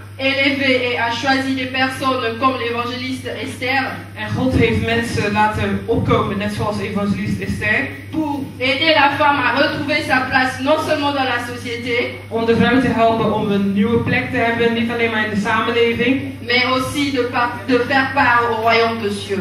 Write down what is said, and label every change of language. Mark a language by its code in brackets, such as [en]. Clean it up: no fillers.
[fr] élevé et a choisi des personnes comme l'évangéliste Esther. [nl] En God heeft mensen laten opkomen, net zoals evangelist Esther. [fr] Pour aider la femme à retrouver sa place non seulement dans la société, [nl] Om de vrouw te helpen om een nieuwe plek te hebben, niet alleen maar in de samenleving, [fr] mais aussi de faire part au royaume de Dieu.